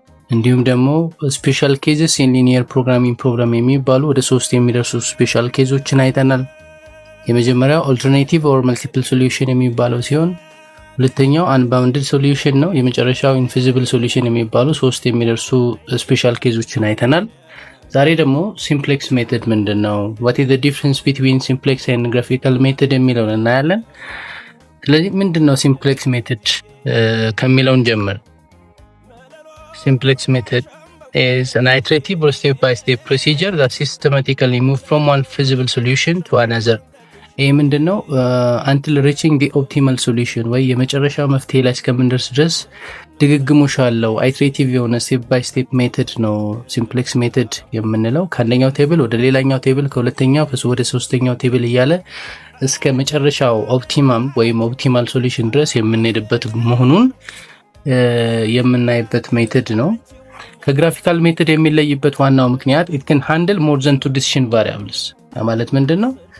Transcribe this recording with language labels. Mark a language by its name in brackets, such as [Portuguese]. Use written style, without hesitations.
[Amharic] እንዲሁም ደግሞ ስፔሻል ኬዝስ ኢን ሊኒየር ፕሮግራሚንግ ፕሮብለም የሚባሉ ወደ 3 የሚደርሱ ስፔሻል ኬዞችን አይተናል። የመጀመሪያው ኦልተርኔቲቭ ኦር መልቲፕል ሶሉሽን የሚባለው ሲሆን ሁለተኛው አንባውንድድ ሶሉሽን ነው። የመጨረሻው ኢንፊዚብል ሶሉሽን የሚባሉ 3 የሚደርሱ ስፔሻል ኬዞችን አይተናል። ዛሬ ደግሞ ሲምፕሌክስ ሜተድ ምንድነው? [English] what is the difference between simplex and graphical method [Amharic] የሚለውን እናያለን። ስለዚህ ምንድነው ሲምፕሌክስ ሜተድ ከሚለውን ጀምር። [English] simplex method is an iterative or step-by-step procedure that systematically moves from one feasible solution to another. [Amharic] ይህ ምንድነው? [English] until reaching the optimal solution [Amharic] ወይ የመጨረሻ መፍትሄ ላይ እስከምንደርስ ድረስ ድግግሞሽ አለው ኢትሬቲቭ የሆነ ስቴፕ ባይ ስቴፕ ሜተድ ነው ሲምፕሌክስ ሜተድ የምንለው። ከአንደኛው ቴብል ወደ ሌላኛው ቴብል፣ ከሁለተኛው ወደ ሶስተኛው ቴብል እያለ እስከ መጨረሻው ኦፕቲማም ወይም ኦፕቲማል ሶሉሽን ድረስ የምንሄድበት መሆኑን የምናይበት ሜተድ ነው። ከግራፊካል ሜተድ የሚለይበት ዋናው ምክንያት [English] it can handle more than 2 decision variables [Amharic] ማለት ምንድነው?